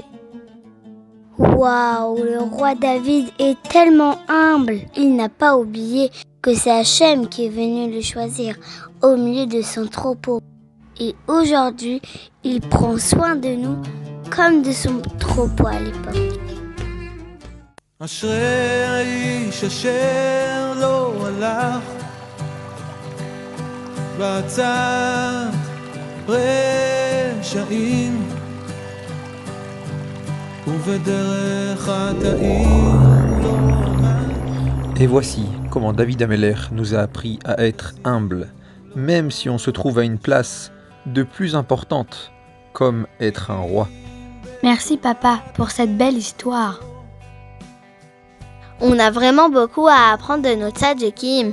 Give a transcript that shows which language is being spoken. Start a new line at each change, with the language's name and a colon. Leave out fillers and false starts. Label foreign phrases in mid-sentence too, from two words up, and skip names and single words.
French: Waouh, le roi David est tellement humble. Il n'a pas oublié que c'est Hachem qui est venu le choisir au milieu de son troupeau. Et aujourd'hui, il prend soin de nous comme de son troupeau à l'époque.
Hebrew: אשרי האיש אשר לא הלך בעצת רשעים ובדרך חטאים לא עמד.
French: Et voici comment David Ameller nous a appris à être humble, même si on se trouve à une place de plus importante, comme être un roi. Merci papa pour cette belle histoire. On a vraiment beaucoup à apprendre de notre Tzaddikim.